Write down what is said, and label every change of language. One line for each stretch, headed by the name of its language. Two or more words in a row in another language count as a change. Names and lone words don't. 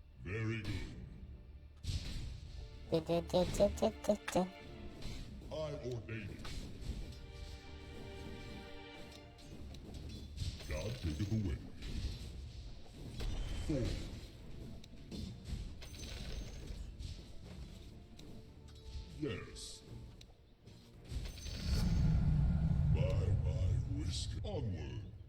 English: Very good. Du-du-du-du-du-du-du. I ordain it. God taketh away. 4. Yes. By my whisker. Onward.